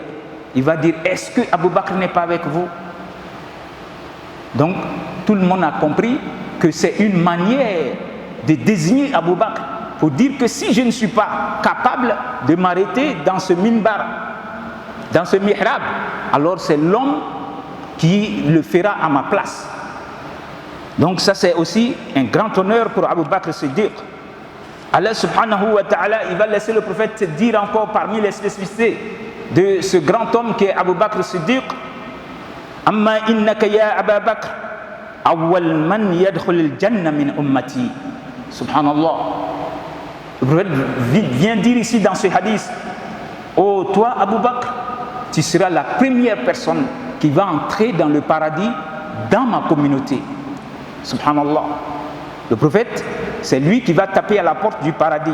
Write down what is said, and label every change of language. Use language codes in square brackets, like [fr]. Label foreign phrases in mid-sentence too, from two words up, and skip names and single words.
[fr] Il va dire, est-ce que Abu Bakr n'est pas avec vous? Donc tout le monde a compris que c'est une manière de désigner Abu Bakr pour dire que si je ne suis pas capable de m'arrêter dans ce minbar, dans ce mihrab, alors c'est l'homme qui le fera à ma place. Donc ça c'est aussi un grand honneur pour Abu Bakr Siddiq. [ar] الله سبحانه وتعالى, [fr] il va laisser le prophète dire encore parmi les spécificités de ce grand homme qui est Abu Bakr Siddiq, [ar] أما إنك يا أبا بكر أول من يدخل الجنة من أمتي. [fr] Subhanallah. Le prophète vient dire ici dans ce hadith, oh toi Abu Bakr, tu seras la première personne qui va entrer dans le paradis dans ma communauté. Subhanallah. Le prophèt, c'est lui qui va taper à la porte du paradis.